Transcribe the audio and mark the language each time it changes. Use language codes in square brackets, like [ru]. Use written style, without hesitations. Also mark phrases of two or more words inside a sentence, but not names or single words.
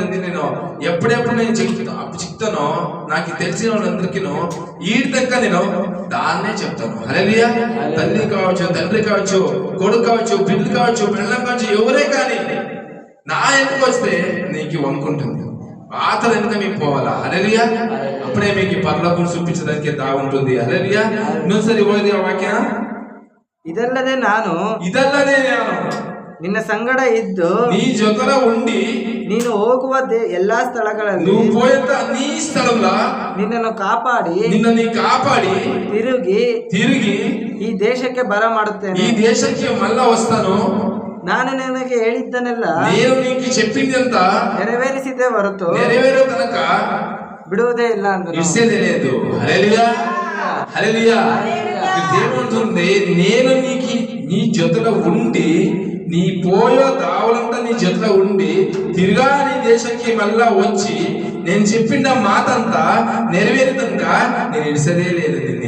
[te] నేను ఎప్పుడెప్పుడు నేను చెప్తానో నాకు తెలిసిన వాళ్ళందరికీ ఈడి దాకా నేను దాన్నే చెప్తాను. హల్లెలూయా. తల్లి కావచ్చు, తండ్రి కావచ్చు, కొడుకు కావచ్చు, పిల్లలు కావచ్చు, పిల్లలు కావచ్చు, ఎవరే కానీ నా ఎందుకు వస్తే నీకు వంకుంటుంది. ఆతల వెనుక మీకు పోవాలా. హల్లెలూయా. అప్పుడే మీకు పరలోకం చూపించడానికి దాగుంటుంది. హల్లెలూయా. [kn] ಇನ್ನೊಂದ್ಸರಿ ಓದಿ ಆ ವಾಕ್ಯ. ಇದಲ್ಲದೆ ನಾನು ನಿನ್ನ ಸಂಗಡ ಇದ್ದು [te] నీ జొతల ఉండి [kn] ನೀನು ಹೋಗುವ ಎಲ್ಲಾ ಸ್ಥಳಗಳಲ್ಲಿ [te] నువ్వు పోయేంత అన్ని స్థలంలో [kn] ನಿನ್ನನ್ನು ಕಾಪಾಡಿ [te] తిరిగి [kn] ಈ ದೇಶಕ್ಕೆ ಬರಮಾಡುತ್ತೇನೆ. [te] ఈ దేశಕ್ಕೆ మళ్ళా వస్తాను. [kn] ನಾನು ನಿನಗೆ ಹೇಳಿದ್ದನ್ನೆಲ್ಲ [te] నేను నీకు చెప్పిందంతా [kn] నెరవేరిಸಿದೆ ಹೊರತು [te] నెరవేరే తనక [kn] ಬಿಡುವುದೇ ಇಲ್ಲ ಅಂದನು. [te] ఇచ్చేదే లేదు. హల్లెలూయా. హల్లెలూయా. దేవుడుంది నేను నీకు నీ జొతలో ఉండి నీ పోయో దావులంతా నీ జొతలో ఉండి తిరిగా నీ దేశానికి మళ్ళా వచ్చి నేను చెప్పిన మాట అంతా నెరవేరుతంక నేను ఇడిసదే లేదు దీన్ని.